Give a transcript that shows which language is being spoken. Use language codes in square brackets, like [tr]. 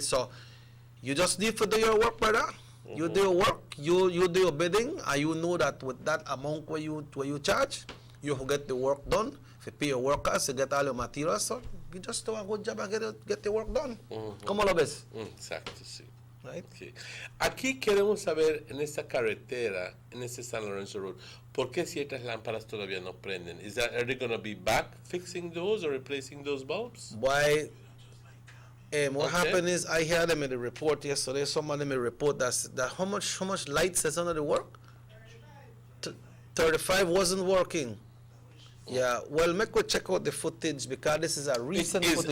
[en] So you just need to do your work, brother. You do your work, you do your bidding, and you know that with that amount where you charge, you get the work done. If you pay your workers, you get all your materials, so you just do a good job and get the work done. [es] ¿Cómo lo ves? Exacto, sí. [en] Right? [es] Sí. Aquí queremos saber en esta carretera, en este San Lorenzo Road, ¿por qué ciertas lámparas todavía no prenden? [en] Are they going to be back fixing those or replacing those bulbs? Why? What happened is I heard them in the report yesterday. Someone in the report that how much lights is under the work? 35 wasn't working. Yeah. Well, make we check out the footage because this is a recent footage.